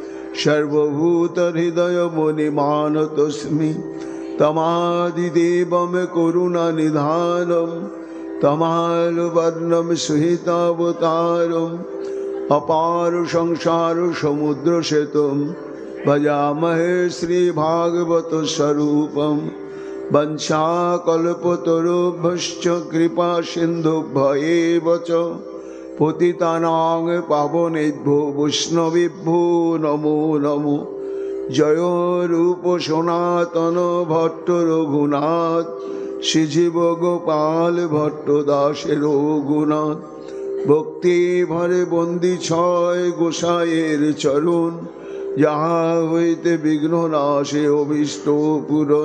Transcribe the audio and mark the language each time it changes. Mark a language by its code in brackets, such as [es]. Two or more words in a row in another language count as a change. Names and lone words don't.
[sa] सर्वभूतहृदयमुनिमानतोऽस्मि तमादिदेवं करुणानिधानं तमालवर्णं सुहितावतारम् अपार संसार समुद्रसेतुं भजामहे श्रीभागवत स्वरूपं वंशाकल्पतरुभ्यश्च कृपा सिन्धुभ्य एव च পতিতানাং পাবনেভ্যো বৈষ্ণবেভ্যো নমো নমো। [bn] জয় রূপ সনাতন ভট্ট রঘুনাথ, শ্রীজীব গোপাল ভট্ট দাসের রঘুনাথ। ভক্তি ভরে বন্দি ছয় গোসাইয়ের চরণ, যাহা হইতে বিঘ্ন নাশে অভীষ্ট পূরণ।